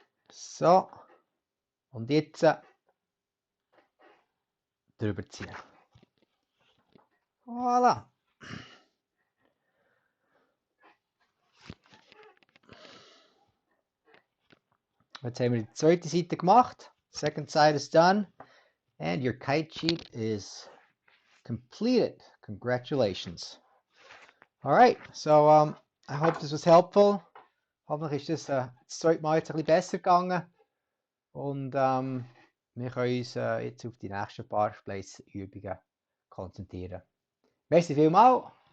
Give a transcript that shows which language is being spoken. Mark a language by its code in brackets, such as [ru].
[de] So. Und jetzt drüber ziehen. Voilà. Jetzt haben wir die zweite Seite gemacht. [en] Second side is done. And your kite sheet is completed. Congratulations. Alright, so I hope this was helpful. [de] Hoffentlich ist das zweite Mal jetzt ein bisschen besser gegangen. Und wir können uns jetzt auf die nächsten paar Splice-Übungen konzentrieren. Merci vielmals